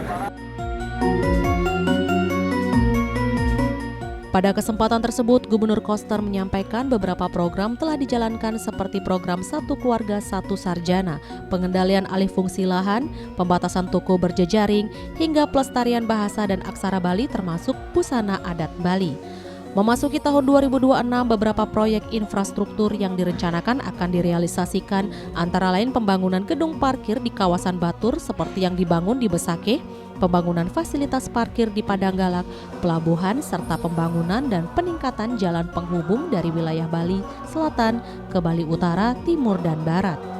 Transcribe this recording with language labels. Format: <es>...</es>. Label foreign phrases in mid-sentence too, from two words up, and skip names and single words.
<id>Pada kesempatan tersebut, Gubernur Koster menyampaikan beberapa program telah dijalankan seperti program Satu Keluarga Satu Sarjana, pengendalian alih fungsi lahan, pembatasan toko berjejaring, hingga pelestarian bahasa dan aksara Bali termasuk busana adat Bali. Memasuki tahun 2026, beberapa proyek infrastruktur yang direncanakan akan direalisasikan, antara lain pembangunan gedung parkir di kawasan Batur seperti yang dibangun di Besake, pembangunan fasilitas parkir di Padanggalak, pelabuhan, serta pembangunan dan peningkatan jalan penghubung dari wilayah Bali Selatan ke Bali Utara, Timur, dan Barat.</id>